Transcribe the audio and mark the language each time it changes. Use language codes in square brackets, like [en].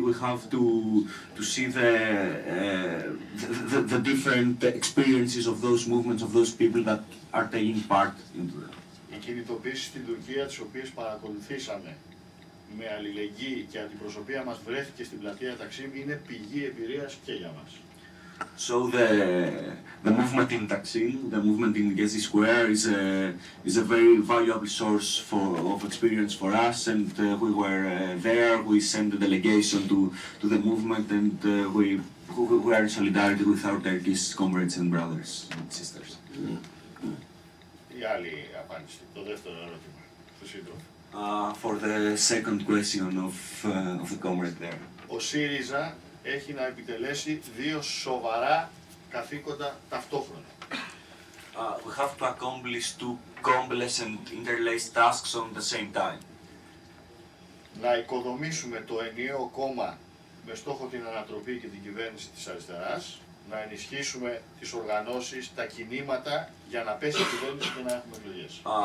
[en] We have to see the different experiences of those movements, of those people that are taking part into them. [el] Οι κινητοποίησεις στην Τουρκία, τις οποίες παρακολουθήσαμε με αλληλεγγύη και αντιπροσωπεία μας βρέθηκε στην πλατεία Ταξίμ, είναι πηγή εμπειρίας και για μας. [en] So the movement in Taksim, the movement in Gezi Square is a very valuable source of experience for us, and we were there. We sent a delegation to the movement, and we are in solidarity with our Turkish comrades and brothers and sisters. [el] Η άλλη απάντηση, το δεύτερο ερώτημα, το σύντροφο. [en] For the second question of the comrade there. [el] Ο ΣΥΡΙΖΑ έχει να επιτελέσει δύο σοβαρά καθήκοντα ταυτόχρονα. [en] We have to accomplish two complex and interlaced tasks on the same time. [el] Να οικοδομήσουμε το ενιαίο κόμμα με στόχο την ανατροπή και την κυβέρνηση της αριστεράς, να ενισχύσουμε τις οργανώσεις, τα κινήματα για να πέσει η κυβέρνηση και να έχουμε εκλογές.